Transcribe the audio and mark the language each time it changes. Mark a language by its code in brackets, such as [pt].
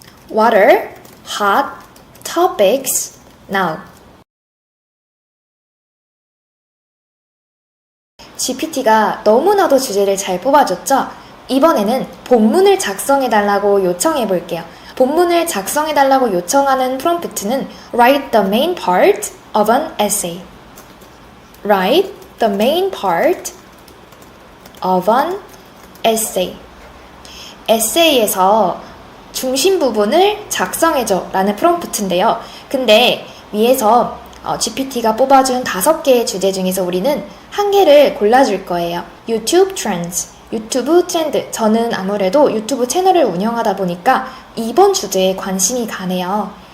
[en] What are hot topics now? [ko] GPT가 너무나도 주제를 잘 뽑아줬죠? 이번에는 본문을 작성해달라고 요청해볼게요. 본문을 작성해달라고 요청하는 프롬프트는 [en] Write the main part of an essay. Write the main part of an essay. [ko] 에세이에서 중심 부분을 작성해줘 라는 프롬프트인데요. 근데 위에서 GPT가 뽑아준 5개의 주제 중에서 우리는 한 개를 골라줄 거예요. YouTube Trends, 유튜브 트렌드. 저는 아무래도 유튜브 채널을 운영하다 보니까 이번 주제에 관심이 가네요.